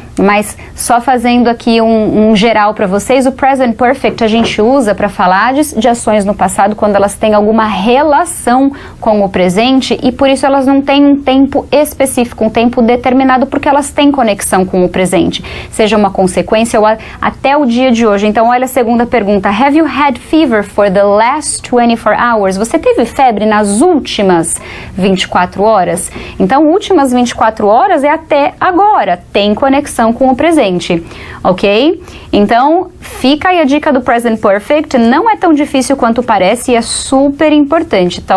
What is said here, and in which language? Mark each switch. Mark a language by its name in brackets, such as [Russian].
[Portuguese] Mas só fazendo aqui um geral para vocês, o Present Perfect a gente usa para falar de ações no passado quando elas têm alguma relação com o presente, e por isso elas não têm um tempo específico, um tempo determinado, porque elas têm conexão com o presente, seja uma consequência ou até o dia de hoje. Então olha a segunda pergunta, [English] have you had fever for the last 24 hours? [Portuguese] Você teve febre nas últimas 24 horas? Então últimas 24 horas é até agora, tem conexão com o presente, ok? Então, fica aí a dica do Present Perfect, não é tão difícil quanto parece e é super importante, tá?